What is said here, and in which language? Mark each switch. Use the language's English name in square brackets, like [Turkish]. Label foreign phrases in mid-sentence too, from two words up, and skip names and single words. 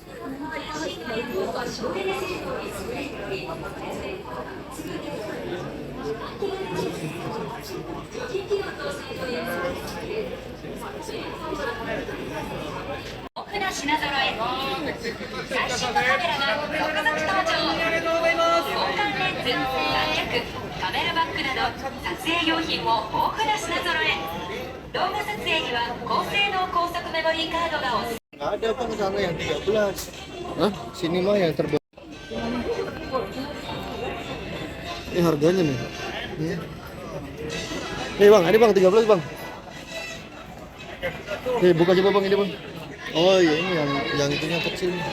[Japanese] 省エネ性能に優れており、除菌機能搭載という豊富な品揃え。最新のカメラが続々登場。交換レンズ、三脚、カメラバッグなど撮影用品も豊富な品揃え。動画撮影には高性能高速メモリーカードがおすすめ。 [Indonesian] Nggak ada bang, sana yang 13. Hah? Sini mah yang terbaik. Ini harganya nih. Nih bang, ini bang 13 bang. Nih buka coba bang, ini bang. Oh iya, ini yang itunya kecil.